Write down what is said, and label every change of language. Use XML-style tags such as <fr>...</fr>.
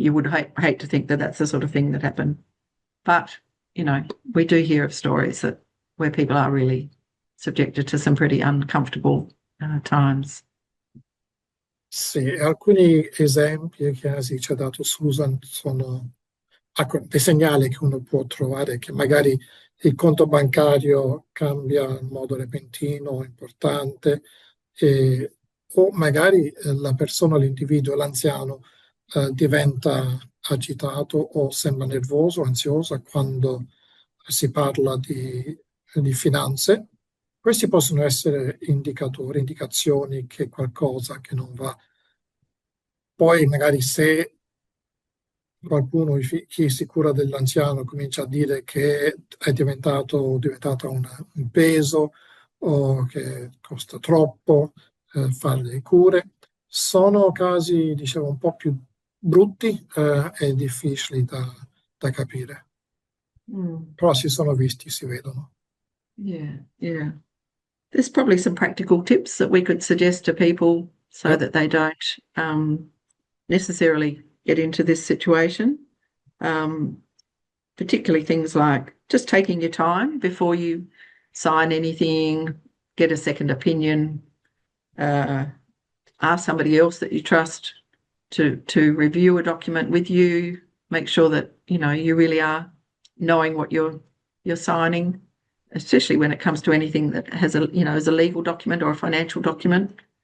<en>You would hate to think that that's the sort of thing that happened. But, we do hear of stories where people are really subjected to some pretty uncomfortable times.</en> <it>Sì, alcuni esempi che ci ha dato Susan sono dei segnali che uno può trovare, che magari il conto bancario cambia in modo repentino, importante, o magari la persona, l'individuo, l'anziano diventa agitato o sembra nervoso, ansioso quando si parla di finanze. Questi possono essere indicazioni che qualcosa che non va. Poi magari se qualcuno, chi si cura dell'anziano, comincia a dire che è diventata un peso o che costa troppo fare le cure, sono casi, diciamo, un po' più brutti e difficili da capire. Però si sono visti, si vedono.</it> <en>Yeah. There's probably some practical tips that we could suggest to people so that they don't necessarily get into this situation. Particularly things like just taking your time before you sign anything, get a second opinion, ask somebody else that you trust to review a document with you, make sure that you really are knowing what you're signing, especially when it comes to anything that has is a legal document or a financial document.</en>